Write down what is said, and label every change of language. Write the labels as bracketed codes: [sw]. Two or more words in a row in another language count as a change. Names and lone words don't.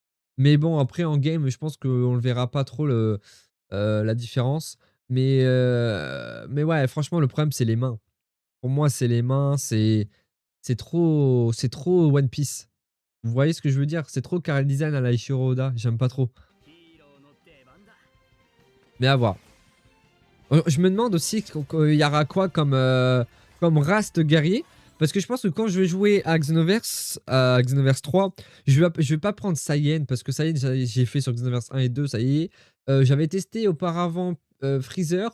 [fr] Mais bon, après, en game, je pense qu'on le verra pas trop la différence. Mais ouais, franchement, le problème, c'est les mains. Pour moi, c'est les mains, c'est trop One Piece. Vous voyez ce que je veux dire? C'est trop [en] Character Design [fr] à la Eiichiro Oda, j'aime pas trop. [ja] ヒーローの出番だ [fr] Mais à voir. Je me demande aussi qu'il y aura quoi comme race de guerrier. Parce que je pense que quand je vais jouer à Xenoverse 3, je vais pas prendre Saiyan. Parce que Saiyan, j'ai fait sur Xenoverse 1 et 2, ça y est. J'avais testé auparavant Freezer.